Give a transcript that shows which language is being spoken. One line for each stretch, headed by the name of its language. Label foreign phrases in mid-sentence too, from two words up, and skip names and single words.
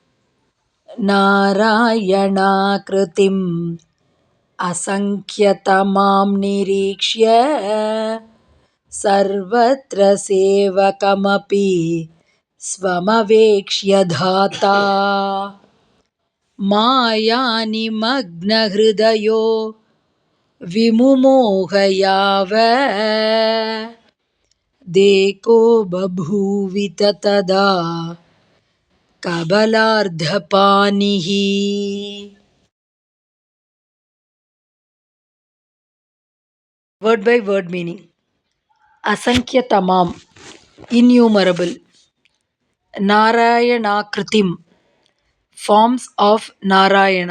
Sanskrit: ನಾರಾಯಣಾಕೃತಿಂ ಅಸಂಖ್ಯತಮಾಂ ನಿರೀಕ್ಷ್ಯ ಸರ್ವತ್ರ ಸೇವಕಮಪಿ ಸ್ವಮವೇಕ್ಷ್ಯ ಧಾತಾ ಮಾಯಾನಿಮಗ್ನಹೃದಯೋ ವಿಮುಮೋಹಯಾವ ದೇಕೋ ಬಭೂವಿತ ತದಾ ಕಬಲಾರ್ಧಪಾನಿಃ.
English: Word by word meaning. Asankhyatamam, innumerable. Narayanaakritim, forms of Narayana.